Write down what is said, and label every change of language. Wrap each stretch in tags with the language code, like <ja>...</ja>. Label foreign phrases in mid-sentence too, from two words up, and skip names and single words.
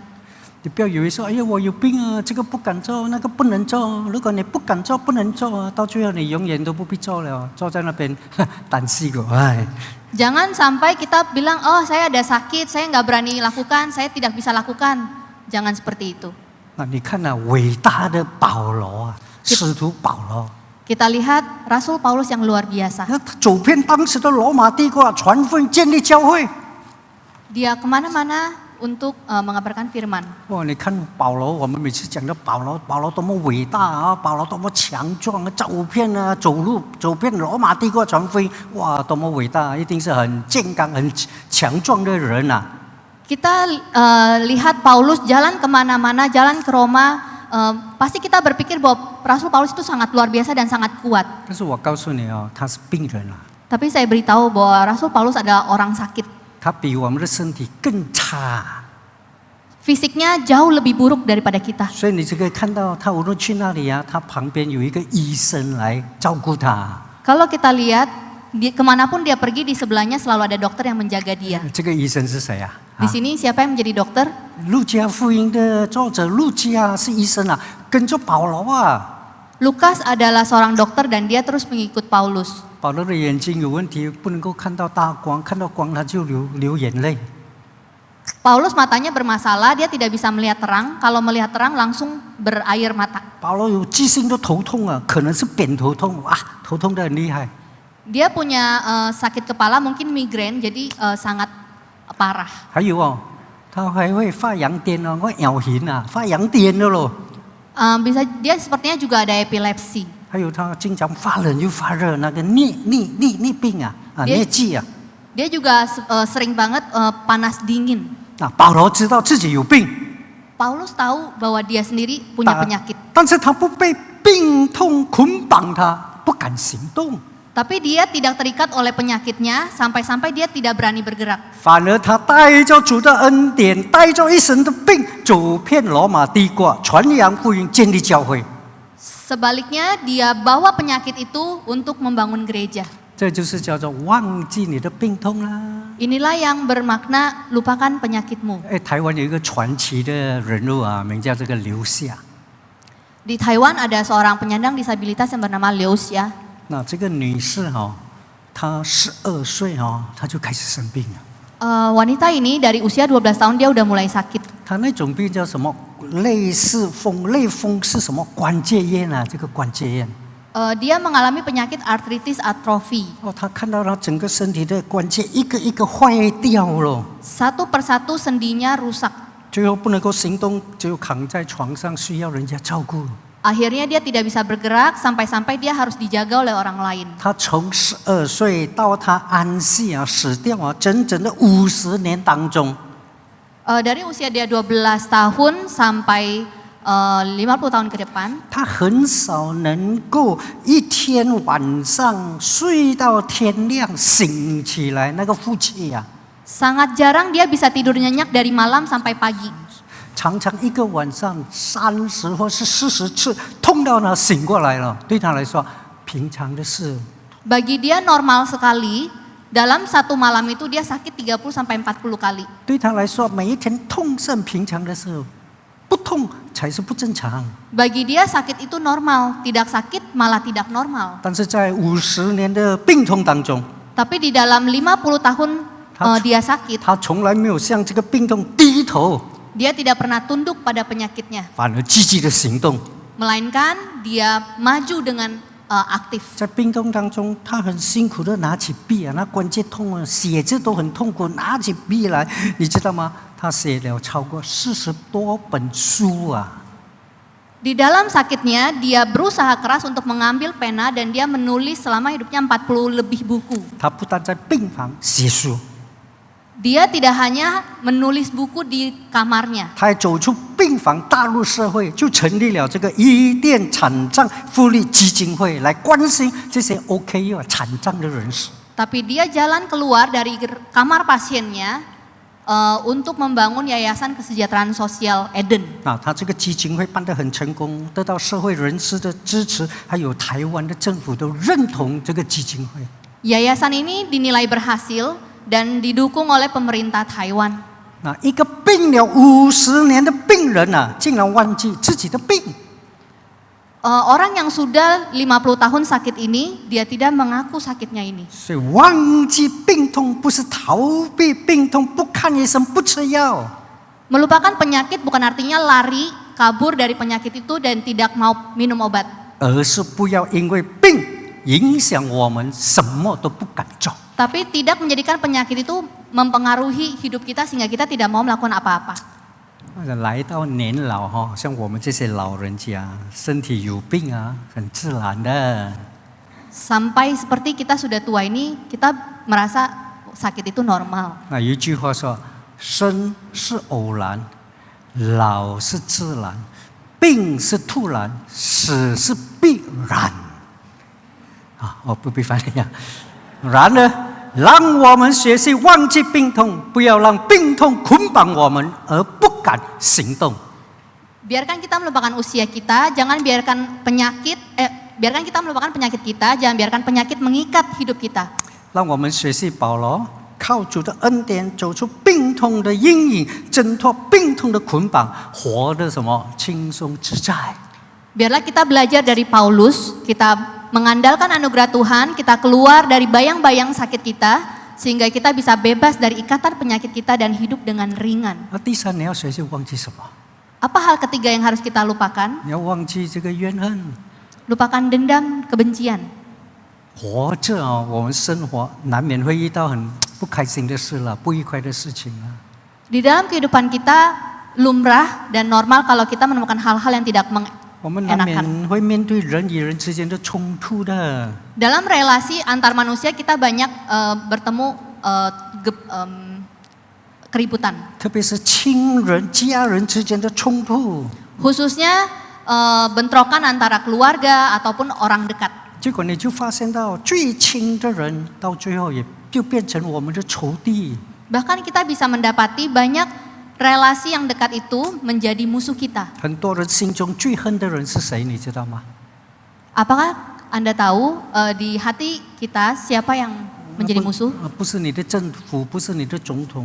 <zh>你不要以为说，哎呀，我有病啊，这个不敢做，那个不能做。如果你不敢做，不能做，到最后你永远都不必做了，坐在那边担心个，哎。</zh> <id>Jangan sampai kita bilang, oh saya ada sakit, saya nggak berani lakukan, saya tidak bisa lakukan. Jangan seperti itu.</id> <zh>那你看那伟大的保罗啊，使徒保罗。</zh> <id>Kita lihat Rasul Paulus yang luar biasa.</id> <zh>他走遍当时的罗马帝国啊，传福音、建立教会。</zh> <id>Dia kemana-mana untuk mengabarkan firman.</id> <zh>哇，你看保罗，我们每次讲到保罗多么伟大啊，保罗多么强壮啊，走遍罗马帝国传福音，哇，多么伟大，一定是很健康、很强壮的人啊。</zh> <id>Kita lihat Paulus jalan kemana-mana, jalan ke Roma. Pasti kita berpikir bahwa Rasul Paulus itu sangat luar biasa dan sangat kuat.</id> <zh>但是我告诉你哦，他是病人啊，</zh> <id>Tapi saya beritahu bahwa Rasul Paulus adalah orang sakit.</id> <zh>他比我们的身体更差。</zh> <id>fisiknya jauh lebih buruk daripada kita.</id> <zh>所以你就可以看到，他无论去哪里啊，他旁边有一个医生来照顾他。</zh> <id>Kalau kita lihat, kemanapun dia pergi di sebelahnya selalu ada dokter yang menjaga dia.</id> <zh>这个医生是谁啊？</zh> <id>Di sini siapa yang menjadi dokter?</id> <zh>路加福音的作者路加是医生啊，跟着保罗啊。</zh> <id>Lukas adalah seorang dokter dan dia terus mengikut Paulus.</id> <zh>保罗的眼睛有问题，不能够看到大光，看到光他就流眼泪。</zh> <id>Paulus matanya bermasalah, dia tidak bisa melihat terang. Kalau melihat terang langsung berair mata.</id> <zh>保罗有记性都头痛啊，可能是扁头痛啊，头痛得很厉害。</zh> <id>Dia punya sakit kepala, mungkin migrain, jadi sangat parah.</id> <zh>还有哦，他还会发羊癫哦，我咬痕啊，发羊癫的咯。</zh> <id>Bisa dia sepertinya juga ada epilepsi.</id> <zh>还有他经常发冷又发热，那个逆病啊，疟疾啊。</zh> <id>Dia juga sering banget panas dingin.</id> <zh>那保罗知道自己有病，</zh> <id>Paulus tahu bahwa dia sendiri punya penyakit.</id> <zh>但是他不被病痛捆绑他，不敢行动。</zh> <id>Tapi dia tidak terikat oleh penyakitnya sampai-sampai dia tidak berani bergerak.</id> <zh>反而他带着主的恩典，带着一身的病，走遍罗马帝国，传扬福音，建立教会。</zh> <id>Sebaliknya dia bawa penyakit itu untuk membangun gereja.</id> <zh>这就是叫做忘记你的病痛啦。</zh> <id>Inilah yang bermakna lupakan penyakitmu.</id> <zh>台湾有一个传奇的人物啊，名叫这个刘夏。</zh> <id>Di Taiwan ada seorang penyandang disabilitas yang bernama Liu Xia.</id> <zh>那这个女士哈、她12岁哈、她就开始生病了。</zh> <id>Wanita ini dari usia 12 tahun dia udah mulai sakit.</id> <zh>她那种病叫什么？类风是什么？关节炎啊，这个关节炎。</zh> <id>Dia mengalami penyakit artritis atrofi.</id> <zh>哦，她看到她整个身体的关节一个一个坏掉了，</zh> <id>Satu persatu sendinya rusak.</id> <zh>最后不能够行动，就躺在床上需要人家照顾。</zh> <id>Akhirnya dia tidak bisa bergerak sampai-sampai dia harus dijaga oleh orang lain.</id> <zh>她从12岁到她安息啊死掉啊，整整的50年当中，</zh> <id>Dari usia dia 12 tahun sampai 50 tahun ke depan,</id> <zh>她很少能够一天晚上睡到天亮醒起来，那个腹气啊，</zh> <id>sangat jarang dia bisa tidur nyenyak dari malam sampai pagi.</id> <zh>常常一个晚上30或是40次，痛到她醒过来了。对她来说，平常的事。</zh> <id>Bagi dia normal sekali, dalam satu malam itu dia sakit 30 sampai 40 kali.</id> <zh>对她来说，每一天痛是很平常的事，不痛才是不正常。</zh> <id>Bagi dia sakit itu normal, tidak sakit malah tidak normal.</id> <zh>但是在50年的病痛当中，</zh> <id>Tapi di dalam 50 tahun dia sakit,</id> <zh>她从来没有向这个病痛低头，</zh> <id>dia tidak pernah tunduk pada penyakitnya,</id> <zh>反而积极的行动。</zh> <id>melainkan dia maju dengan aktif.</id> <zh>在病痛当中，她很辛苦的拿起笔啊，那关节痛啊，写字都很痛苦，拿起笔来，你知道吗？她写了超过40多本书啊。</zh> <id>Di dalam sakitnya, dia berusaha keras untuk mengambil pena dan dia menulis selama hidupnya 40 lebih buku.</id> <zh>她不但在病房写书，</zh> <id>Dia tidak hanya menulis buku di kamarnya,</id> <zh>她还走出病房，踏入社会，就成立了这个伊甸残障福利基金会，来关心这些 OK 啊残障的人士。</zh> <id>tapi dia jalan keluar dari kamar pasiennya untuk membangun yayasan kesejahteraan sosial Eden.</id> <zh>啊，他这个基金会办得很成功，得到社会人士的支持，还有台湾的政府都认同这个基金会。</zh> <id>Yayasan ini dinilai berhasil dan didukung oleh pemerintah Taiwan.</id> <zh>那一个病了50年的病人啊，竟然忘记自己的病。</zh> <id>Orang yang sudah 50 tahun sakit ini, dia tidak mengaku sakitnya ini.</id> <zh>所以忘记病痛不是逃避病痛，不看医生，不吃药。</zh> <id>Melupakan penyakit bukan artinya lari, kabur dari penyakit itu dan tidak mau minum obat.</id> <zh>而是不要因为病影响我们什么都不敢做。</zh> <id>Tapi tidak menjadikan penyakit itu mempengaruhi hidup kita sehingga kita tidak mau melakukan apa-apa.</id> <zh>来到年老哈，像我们这些老人家，身体有病啊，很自然的。</zh> <id>Sampai seperti kita sudah tua ini, kita merasa sakit itu normal.</id> <zh>那有一句话说：生是偶然，老是自然，病是突然，死是必然。啊，我不必翻译啊。然而让我们学习忘记病痛，不要让病痛捆绑我们而不敢行动。</zh> <id>Biarkan kita melupakan usia kita, jangan biarkan biarkan kita melupakan penyakit kita, jangan biarkan penyakit mengikat hidup kita.</id> <zh>让我们学习保罗，靠主的恩典走出病痛的阴影，挣脱病痛的捆绑，活得什么轻松自在。</zh> <id>Biarlah kita belajar dari Paulus, kita mengandalkan anugerah Tuhan, kita keluar dari bayang-bayang sakit kita, sehingga kita bisa bebas dari ikatan penyakit kita dan hidup dengan ringan.</id> <zh>那第三，你要学习忘记什么？</zh> <id>Apa hal ketiga yang harus kita lupakan?</id> <zh>你要忘记这个怨恨。</zh> <id>Lupakan dendam, kebencian.</id> <zh>活着啊，我们生活难免会遇到很不开心的事了，不愉快的事情了。</zh> <id>Di dalam kehidupan kita lumrah dan normal kalau kita menemukan hal-hal yang tidak</id> <zh>我们难</zh> <id>mengenakan.</id> <zh>免会面对人与人之间的冲突的。</zh> <id>Dalam relasi antar manusia kita banyak bertemu keributan.</id> <zh>特别是亲人、家人之间的冲突，</zh> <id>Khususnya bentrokan antara keluarga ataupun orang dekat.</id> <zh>结果你就发现到最亲的人，到最后也就变成我们的仇敌。</zh> <id>Bahkan kita bisa mendapati banyak relasi yang dekat itu menjadi musuh kita.</id> <zh>很多人心中最恨的人是谁？你知道吗？</zh> <id>Apakah Anda tahu di hati kita siapa yang menjadi musuh?</id> <zh>不是你的政府，不是你的总统。</zh>